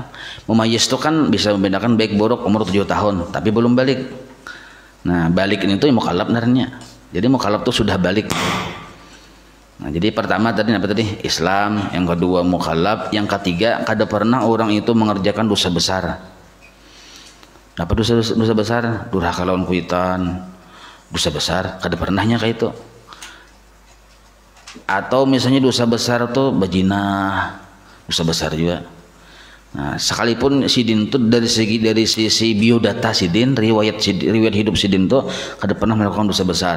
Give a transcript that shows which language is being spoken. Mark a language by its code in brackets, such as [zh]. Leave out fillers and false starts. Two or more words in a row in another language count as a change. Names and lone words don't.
[id] Mumayyiz itu kan bisa membedakan baik buruk umur 7 tahun tapi belum balik. Nah balik ini tuh mukallaf narnya, jadi mukallaf tuh sudah balik. [bjn] Nah jadi pertama tadi apa tadi? Islam, yang kedua mukallaf, yang ketiga kada pernah orang itu mengerjakan dosa besar. [id] Apa dosa besar? [bjn] Durhaka lawan kuitan, dosa besar kada pernahnya kayak itu. [id] Atau misalnya dosa besar tuh berzina, dosa besar juga. [bjn] Nah, sekalipun Sidin tuh dari sisi biodata Sidin, riwayat hidup Sidin tuh kada pernah melakukan dosa besar.